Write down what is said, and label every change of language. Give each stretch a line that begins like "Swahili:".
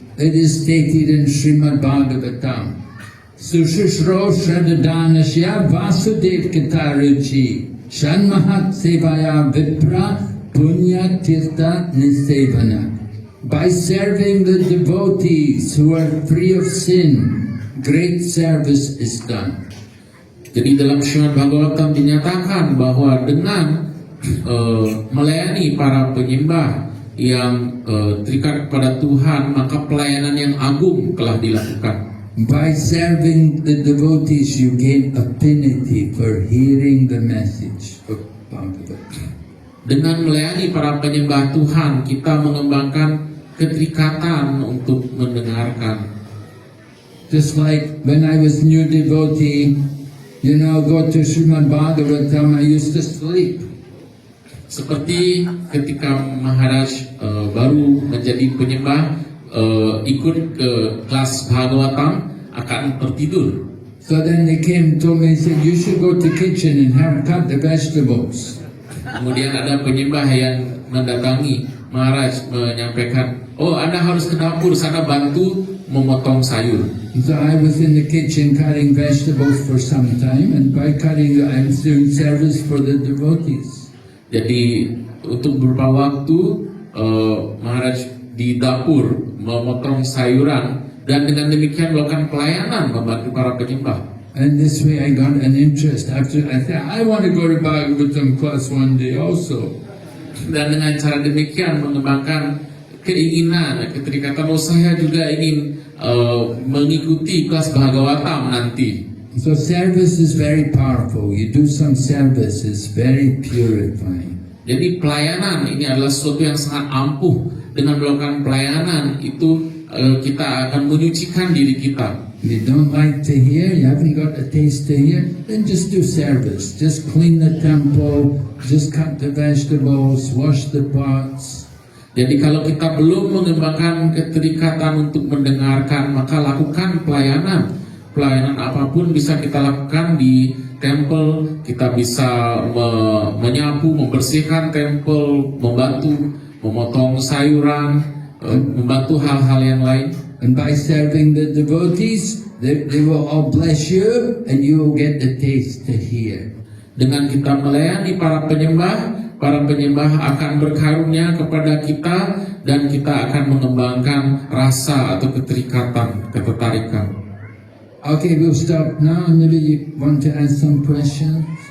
Sanskrit: It is stated in Srimad Bhagavatam, "Sushishro Shraddhanasya Vasudev Kataruchi Shanmahat Sevaya Vipra Punya Tirtha Nisevana.
English: By serving the devotees who are free of sin, great service is done.
Indonesian: Jadi dalam Srimad Bhagavatam dinyatakan bahwa dengan melayani para penyembah yang terikat kepada Tuhan, maka pelayanan yang agung telah dilakukan.
English: By serving the devotees, you gain affinity for hearing the message of Bhagavad.
Indonesian: Dengan melayani para penyembah Tuhan, kita mengembangkan keterikatan untuk mendengarkan.
English: Just like when I was new devotee, go to Srimad Bhagavatam, I used to sleep.
Indonesian: Seperti ketika Maharaj baru menjadi penyembah, ikut ke kelas Bhagavatam, akan tertidur.
English: So then they came told me, said, you should go to kitchen and cut the vegetables.
Indonesian: Kemudian ada penyembah yang mendatangi Maharaj menyampaikan, oh Anda harus ke dapur sana bantu memotong sayur.
English: So I was in the kitchen cutting vegetables for some time, and by cutting, I'm doing service for the devotees.
Indonesian: Jadi untuk beberapa waktu Maharaj di dapur memotong sayuran, dan dengan demikian melakukan pelayanan membantu para penyembah.
English: And this way I got an interest. After I said, I want to go to Bhagavatam class one day also.
Indonesian: Dan dengan cara demikian mengembangkan keinginan, keterikatan, saya juga ingin mengikuti kelas Bhagavatam nanti.
English: So service is very powerful. You do some service, it's very purifying.
Indonesian: Jadi pelayanan ini adalah sesuatu yang sangat ampuh. Dengan melakukan pelayanan itu kita akan menyucikan diri kita.
English: If you don't like to hear, you haven't got a taste to hear, then just do service. Just clean the temple, just cut the vegetables, wash the pots.
Indonesian: Jadi kalau kita belum mengembangkan keterikatan untuk mendengarkan, maka lakukan pelayanan. Pelayanan apapun bisa kita lakukan di temple. Kita bisa menyapu, membersihkan temple, membantu memotong sayuran, membantu hal-hal yang lain.
English: And by serving the devotees, they will all bless you, and you will get the taste to hear.
Indonesian: Dengan kita melayani para penyembah akan berkarunia kepada kita, dan kita akan mengembangkan rasa atau keterikatan, ketertarikan.
English: Okay, we'll stop now. Maybe you want to ask some questions.